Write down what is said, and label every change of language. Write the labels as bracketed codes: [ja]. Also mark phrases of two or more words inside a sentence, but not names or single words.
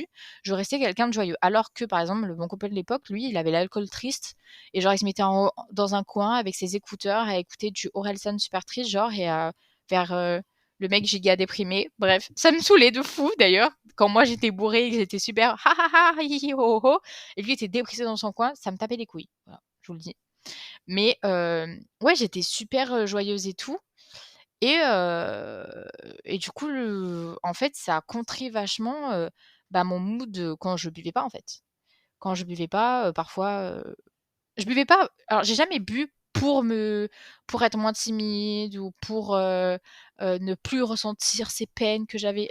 [fr] Je restais quelqu'un de joyeux. Alors que par exemple, mon copain de l'époque, lui, il avait l'alcool triste et genre il se mettait dans un coin avec ses écouteurs à écouter du Orelsan super triste genre et à faire, le mec giga déprimé. Bref, ça me saoulait de fou d'ailleurs. Quand moi j'étais bourrée et que j'étais super: «Ha ha ha, hi hi hi, ho ho ho» et lui était dépressé dans son coin, ça me tapait les couilles. Voilà, je vous le dis. Mais ouais, j'étais super, joyeuse et tout et du coup, en fait, ça a contré vachement, bah, mon mood, quand je buvais pas, en fait. Quand je buvais pas, parfois, je buvais pas alors j'ai jamais bu pour être moins timide ou pour, ne plus ressentir ces peines que j'avais.